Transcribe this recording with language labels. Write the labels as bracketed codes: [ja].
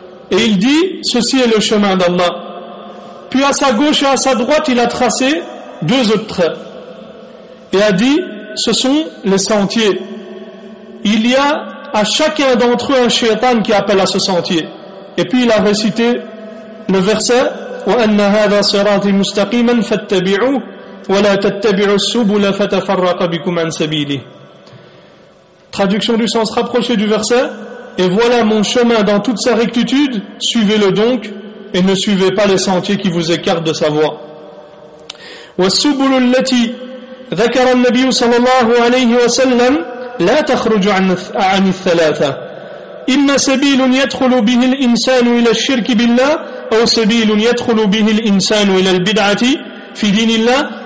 [fr] Et il dit, ceci est le chemin d'Allah. Puis à sa gauche et à sa droite, il a tracé deux autres traits. Et a dit, ce sont les sentiers. Il y a à chacun d'entre eux un shaitan qui appelle à ce sentier. Et puis il a récité le verset [ar] وَأَنَّ هَذَا صِرَاطِي مُسْتَقِيمًا فَاتَّبِعُوهُ وَلَا تَتَّبِعُوا السُّبُلَ فَتَفَرَّقَ بِكُمْ عَنْ سَبِيلِهِ. [fr] Traduction du sens rapproché du verset: et voilà mon chemin dans toute sa rectitude, suivez-le donc et ne suivez pas les sentiers qui vous écartent de sa voie. [ar] وَالسُّبُلُ الَّتِي ذكر النبي صلى الله عليه وسلم لا تخرج عن الثلاثة إما سبيل يدخل به الإنسان إلى الشرك بالله أو سبيل يدخل به الإنسان إلى البدعة في دين الله